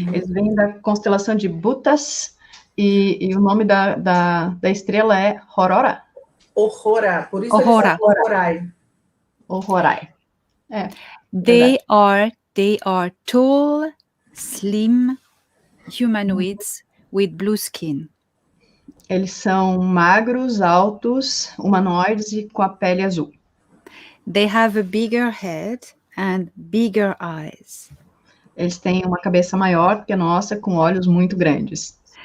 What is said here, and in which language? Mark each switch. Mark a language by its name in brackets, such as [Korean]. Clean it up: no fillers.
[Portuguese] Eles vêm da constelação de Butas e o nome da estrela é Aurora. Ohora, por isso Ohora. Ohorai. Ohorai. [English] They are tall, slim humanoids with blue skin. [Portuguese] Eles são magros, altos, humanoides e com a pele azul. [English] They have a bigger head and bigger eyes. [Portuguese] Eles têm uma cabeça maior que a nossa, com olhos muito grandes.